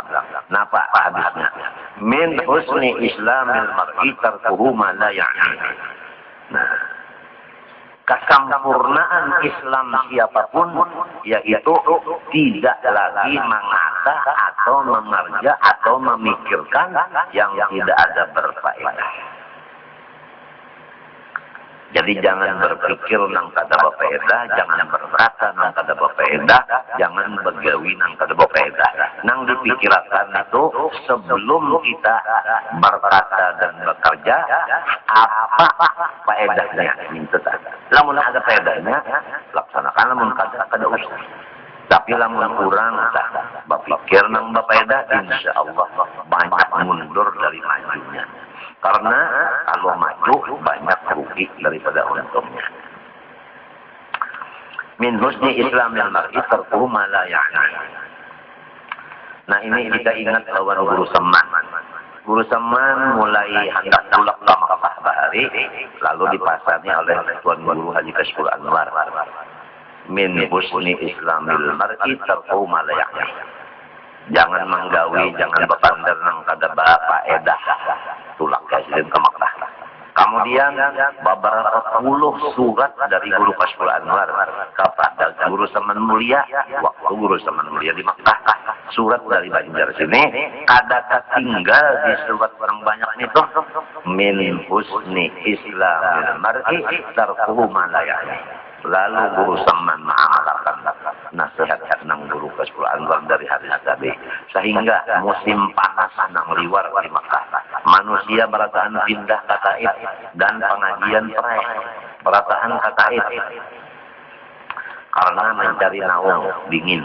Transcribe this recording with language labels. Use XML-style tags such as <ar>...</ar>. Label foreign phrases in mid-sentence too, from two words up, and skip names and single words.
<bjn>Napa hadisnya?</bjn> <ar>Min husni islamil mar'i tarkuhu ma la ya'ni.</ar> <bjn>Nah, kesempurnaan Islam siapapun yaitu tidak lagi mengasah atau mengerja atau memikirkan yang tidak ada berfaedah. Jadi jangan berpikir nang kada berfaedah, jangan berkata nang kada berfaedah, jangan bergawi nang kada berfaedah. Nang dipikirkan itu sebelum kita berkata dan bekerja, apa faedahnya? Lamun ada faedahnya, laksanakan. Lamun kada usah. Tapi lamun kurang berpikir nang berfaedah,</bjn> <ar>insya Allah</ar> <bjn>banyak mundur dari majunya. Karena kalau maju banyak rugi daripada untungnya.</bjn> <ar>Min husni islamil mar'i tarkuhu ma la ya'ni.</ar> <bjn>Nah ini kita ingat lawan Guru Seman. Guru Seman mulai hendak pulang ke Makkah Bahari, lalu dipasarnya oleh Tuan Guru Haji Kashful Anwar.</bjn> <ar>min husni islamil mar'i tarku ma la ya'ni.</ar> <bjn>Jangan menggawi, jangan bepander nang kada bapak edah tulak kasih ke Makkah. Kemudian beberapa puluh surat dari Guru Kashful Anwar kepada Guru Saman Mulia, waktu Guru Saman Mulia di Makkah. Surat dari Banjar sini ada tinggal di surat yang banyak itu</bjn> <ar>min husni islamil mar'i tarkuhu ma la ya'ni.</ar> <bjn>Lalu Guru Saman mengamalkan nasihat nang Guru Kashful Anwar dari hadis tadi, sehingga musim panas nang liwar di Makkah manusia berataan pindah ke Taif dan pengajian berataan ke Taif karena mencari naung dingin.</bjn>